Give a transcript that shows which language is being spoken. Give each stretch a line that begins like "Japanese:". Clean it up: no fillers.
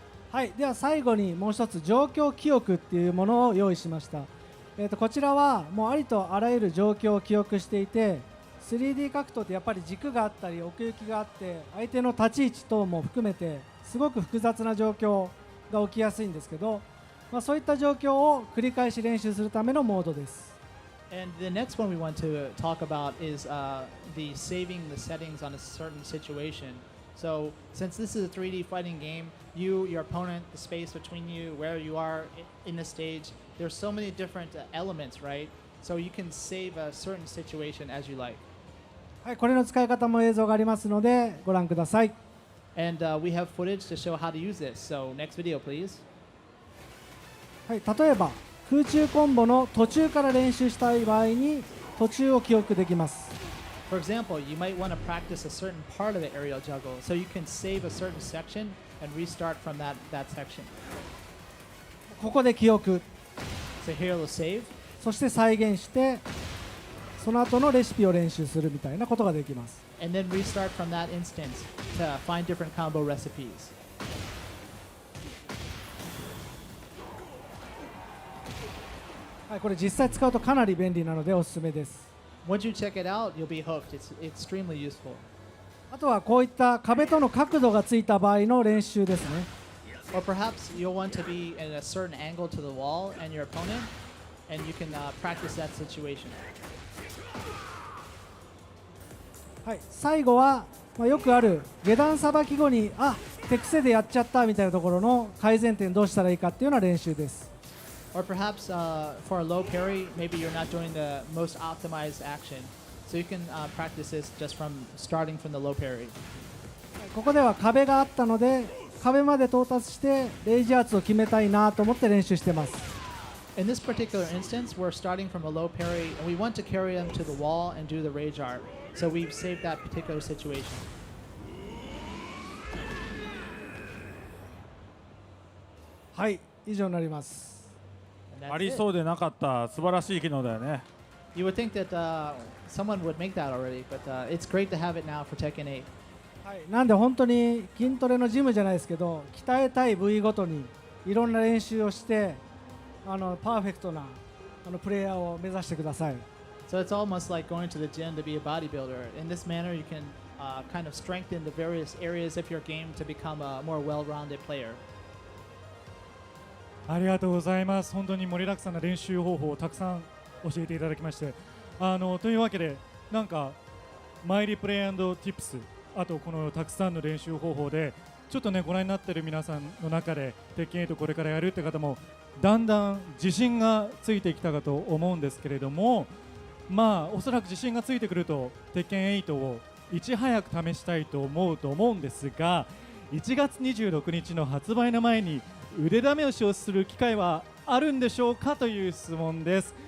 Japanese: はい、では最後にもう一つ状況記憶っていうものを用意しました。こちらはもうありとあらゆる状況を記憶していて 3D 格闘ってやっぱり軸があったり奥行きがあって相手の立ち位置等も含めてすごく複雑な状況が起きやすいんですけど、そういった状況を繰り返し練習するためのモードです。
English: And the next one we want to talk about is the saving the settings on a certain situation. So since this is a 3D fighting game, you, your opponent, the space between you, where you are in the stage, there's so many different elements, right? So you can save a certain situation as you like.
Japanese: はい、これの使い方も映像がありますのでご覧ください。
English: And we have footage to show how to use this. So next video, please.
Japanese: はい、例えば空中コンボの途中から練習したい場合に途中を記憶できます。
English: For example, you might want to practice a certain part of the aerial juggle, so you can save a certain section and restart from that section.
Japanese: ここで記憶、
English: So here it'll save,
Japanese: そして再現してその後のレシピを練習するみたいなことができます。
English: and then restart from that instance to find different combo recipes.
Japanese: はい、これ実際使うとかなり便利なのでおすすめです。
English: Once you check it out, you'll be hooked. It's extremely useful.
Japanese: あとはこういった壁との角度がついた場合の練習ですね。
English: Or perhaps you'll want to be in a certain angle to the wall and your opponent, and you can practice that situation.
Japanese: はい、最後は、よくある下段さばき後に手癖でやっちゃったみたいなところの改善点どうしたらいいかっていうような練習です。
English: Or perhaps for a low parry, maybe you're not doing the most optimized action. So you can practice this just from starting from the low parry.
Japanese: ここでは壁があったので壁まで到達してレイジアーツを決めたいなと思って練習してます。
English: In this particular instance, we're starting from a low parry, and we want to carry them to the wall and do the rage art. So we've saved that particular situation.
Japanese: はい、以上になります。
English: And that's
Japanese: あり
English: it.
Japanese: そうでなかった素晴らしい機能だよね。
English: You would think that someone would make that already, but it's great to have it now for Tekken 8.
Japanese: はい、なんで本当に筋トレのジムじゃないですけど鍛えたい部位ごとにいろんな練習をしてパーフェクトなプレイヤーを目指してください。
English: So it's almost like going to the gym to be a bodybuilder. In this manner, you can kind of strengthen the various areas of your game to become a more well-rounded player.
Japanese: ありがとうございます。本当に盛りだくさんな練習方法をたくさん教えていただきまして、というわけでなんかマイリプレイ&ティップス、あとこのたくさんの練習方法でちょっとねご覧になっている皆さんの中で鉄拳8これからやるって方もだんだん自信がついてきたかと思うんですけれども、おそらく自信がついてくると鉄拳8をいち早く試したいと思うんですが、1月26日の発売の前に腕試しをする機会はあるんでしょうかという質問です。